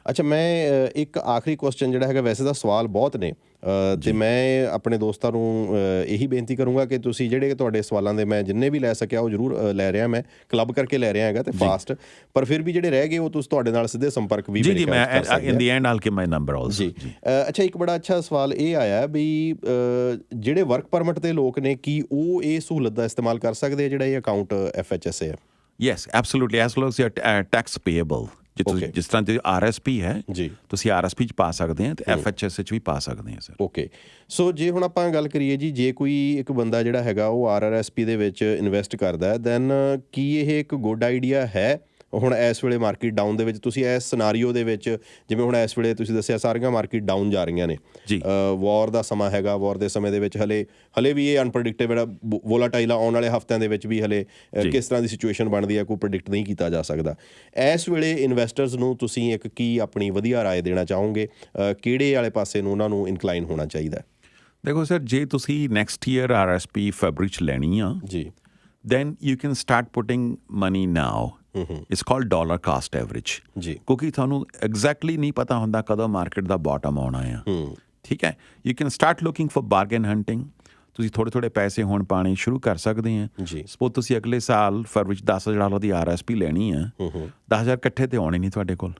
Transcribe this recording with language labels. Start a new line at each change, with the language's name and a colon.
Punjabi: ਅੱਛਾ, ਮੈਂ ਇੱਕ ਆਖਰੀ ਕੁਐਸਚਨ ਜਿਹੜਾ ਹੈਗਾ, ਵੈਸੇ ਤਾਂ ਸਵਾਲ ਬਹੁਤ ਨੇ ਤੇ ਮੈਂ ਆਪਣੇ ਦੋਸਤਾਂ ਨੂੰ ਇਹੀ ਬੇਨਤੀ ਕਰੂੰਗਾ ਕਿ ਤੁਸੀਂ ਜਿਹੜੇ ਤੁਹਾਡੇ ਸਵਾਲਾਂ ਦੇ ਮੈਂ ਜਿੰਨੇ ਵੀ ਲੈ ਸਕਿਆ ਉਹ ਜ਼ਰੂਰ ਲੈ ਰਿਹਾ, ਮੈਂ ਕਲੱਬ ਕਰਕੇ ਲੈ ਰਿਹਾ ਹੈਗਾ ਤੇ ਫਾਸਟ, ਪਰ ਫਿਰ ਵੀ ਜਿਹੜੇ ਰਹਿ ਗਏ ਉਹ ਤੁਸੀਂ ਤੁਹਾਡੇ ਨਾਲ ਸਿੱਧੇ ਸੰਪਰਕ ਵੀ
English: ਜੀ ਮੈਂ in the end all give my number also ਜੀ।
Punjabi: ਅੱਛਾ, ਇੱਕ ਬੜਾ ਅੱਛਾ ਸਵਾਲ ਇਹ ਆਇਆ ਵੀ ਜਿਹੜੇ ਵਰਕ ਪਰਮਿਟ ਦੇ ਲੋਕ ਨੇ, ਕੀ ਉਹ ਇਹ ਸਹੂਲਤ ਦਾ ਇਸਤੇਮਾਲ ਕਰ ਸਕਦੇ ਆ ਜਿਹੜਾ ਇਹ ਅਕਾਊਂਟ FHSA ਹੈ?
English: Yes, absolutely. As long as you're tax payable.
Punjabi: ਜੇ ਤੁਸੀਂ ਜਿਸ ਤਰ੍ਹਾਂ ਦੀ RSP ਹੈ ਜੀ, ਤੁਸੀਂ RSP 'ਚ ਪਾ ਸਕਦੇ ਆ ਤੇ FHS 'ਚ ਵੀ ਪਾ ਸਕਦੇ ਆ ਸਰ। ਓਕੇ। ਸੋ ਜੇ ਹੁਣ ਆਪਾਂ ਗੱਲ ਕਰੀਏ ਜੀ, ਜੇ ਕੋਈ ਇੱਕ ਬੰਦਾ ਜਿਹੜਾ ਹੈਗਾ ਉਹ RRSP ਦੇ ਵਿੱਚ ਇਨਵੈਸਟ ਕਰਦਾ ਹੈ, ਦੈਨ ਕੀ ਇਹ ਇੱਕ ਗੁੱਡ ਆਈਡੀਆ ਹੈ? ਹੁਣ ਇਸ ਵੇਲੇ ਮਾਰਕੀਟ ਡਾਊਨ ਦੇ ਵਿੱਚ, ਤੁਸੀਂ ਇਸ ਸਿਨਾਰੀਓ ਦੇ ਵਿੱਚ, ਜਿਵੇਂ ਹੁਣ ਇਸ ਵੇਲੇ ਤੁਸੀਂ ਦੱਸਿਆ ਸਾਰੀਆਂ ਮਾਰਕੀਟ ਡਾਊਨ ਜਾ ਰਹੀਆਂ ਨੇ, ਜੀ ਵਾਰ ਦਾ ਸਮਾਂ ਹੈਗਾ, ਵਾਰ ਦੇ ਸਮੇਂ ਦੇ ਵਿੱਚ ਹਲੇ ਵੀ ਇਹ ਅਨਪ੍ਰੈਡਿਕਟੇਬਲ, ਵੋਲਾਟਾਈਲ, ਆਉਣ ਵਾਲੇ ਹਫ਼ਤਿਆਂ ਦੇ ਵਿੱਚ ਵੀ ਹਲੇ ਕਿਸ ਤਰ੍ਹਾਂ ਦੀ ਸਿਚੁਏਸ਼ਨ ਬਣਦੀ ਹੈ ਕੋਈ ਪ੍ਰੈਡਿਕਟ ਨਹੀਂ ਕੀਤਾ ਜਾ ਸਕਦਾ। ਇਸ ਵੇਲੇ ਇਨਵੈਸਟਰਸ ਨੂੰ ਤੁਸੀਂ ਇੱਕ ਕੀ ਆਪਣੀ ਵਧੀਆ ਰਾਏ ਦੇਣਾ ਚਾਹੋਗੇ? ਕਿਹੜੇ ਵਾਲੇ ਪਾਸੇ ਨੂੰ ਉਹਨਾਂ ਨੂੰ ਇਨਕਲਾਈਨ ਹੋਣਾ ਚਾਹੀਦਾ? ਦੇਖੋ ਸਰ, ਜੇ ਤੁਸੀਂ ਨੈਕਸਟ ਈਅਰ RSP ਫਰਵਰੀ 'ਚ ਲੈਣੀ ਆ ਜੀ,
English: then you can start putting money now. It's called dollar cost average.
Punjabi: ਜੀ, ਕਿਉਂਕਿ ਤੁਹਾਨੂੰ ਐਗਜ਼ੈਕਟਲੀ ਨਹੀਂ ਪਤਾ ਹੁੰਦਾ ਕਦੋਂ ਮਾਰਕੀਟ ਦਾ ਬਾਟਮ ਆਉਣਾ ਆ। ਠੀਕ ਹੈ,
English: You can start looking for bargain hunting.
Punjabi: ਤੁਸੀਂ ਥੋੜ੍ਹੇ ਸਾਰੇ ਹੁਣ ਪਾਣੇ ਸ਼ੁਰੂ ਕਰ ਸਕਦੇ ਆ। ਜੀ, ਸਪੋਜ਼ ਤੁਸੀਂ ਅਗਲੇ ਸਾਲ ਫਰਵਰੀ 'ਚ $10,000 ਦੀ RSP ਲੈਣੀ ਆ, 10,000 ਇਕੱਠੇ ਤੇ ਆਉਣੇ ਨਹੀਂ ਤੁਹਾਡੇ ਕੋਲ,